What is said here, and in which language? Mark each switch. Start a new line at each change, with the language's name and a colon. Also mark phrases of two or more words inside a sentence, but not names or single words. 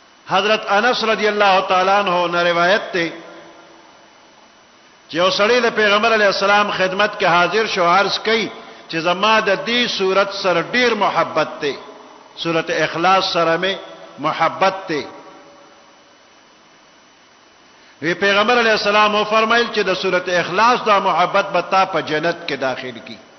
Pashto: حضرت انس
Arabic: رضی اللہ تعالی عنہ
Pashto: نے روایت ته چې یو سړی د پیغمبر
Arabic: علی السلام
Pashto: خدمت کې حاضر شو، عرض کړي چې زما د دې صورت سره ډیر محبت ته، سورۃ اخلاص سره مې محبت ته. وی پیغمبر
Arabic: علی السلام
Pashto: او فرمایل چې د سورۃ اخلاص دا محبت به تا په جنت کې داخل کی.